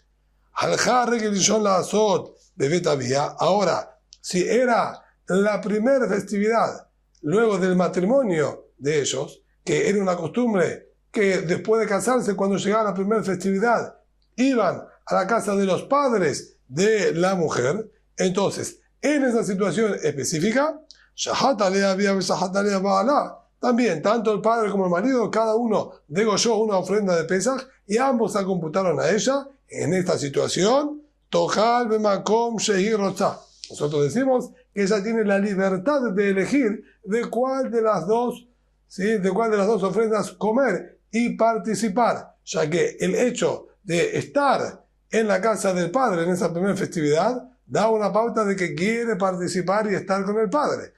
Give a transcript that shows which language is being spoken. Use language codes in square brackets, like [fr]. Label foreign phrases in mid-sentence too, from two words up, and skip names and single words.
[es] Ahora, si era la primera festividad luego del matrimonio de ellos, que era una costumbre que después de casarse, cuando llegaba la primera festividad, iban a la casa de los padres de la mujer, entonces, en esa situación específica, también, tanto el padre como el marido, cada uno degolló una ofrenda de Pesaj y ambos la computaron a ella. En esta situación, [he] תאכל במקום שהיא רוצה. [es] Nosotros decimos que ella tiene la libertad de elegir de cuál de las dos, de cuál de las dos ofrendas comer y participar, ya que el hecho de estar en la casa del padre en esa primera festividad da una pauta de que quiere participar y estar con el padre.